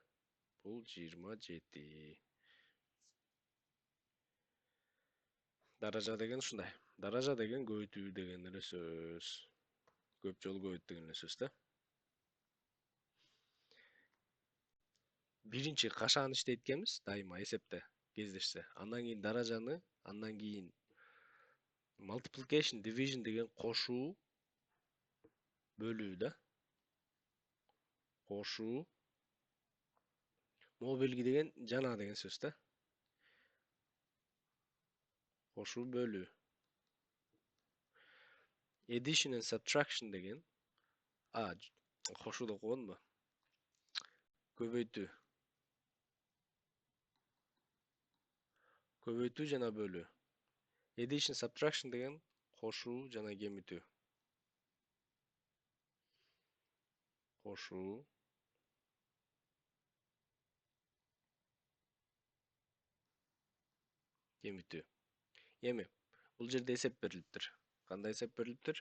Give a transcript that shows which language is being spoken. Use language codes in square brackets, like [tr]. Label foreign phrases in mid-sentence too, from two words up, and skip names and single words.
[ky] Бул 27. Даража деген ушундай. Даража деген көбөйтүү деген эле сөз. Көп жолу көбөйт деген эле сөз да. Биринчи кашааны иштейт экенбиз дайыма эсепте кездешсе. Андан кийин даражаны, андан кийин [en] multiplication, division [ky] деген кошуу, бөлүү да. Кошуу. Могу белги деген жана деген сөз да. Кошуу, бөлүү. [en] Addition and subtraction [ky] деген кошууду окугонбу? Көбөйтүү. Көбөйтүү жана бөлүү. [en] Addition, subtraction [ky] деген кошуу жана кемитүү. Кошуу. Кемитүү. Эми, бул жерде эсеп берилиптир. Кандай эсеп берилиптир?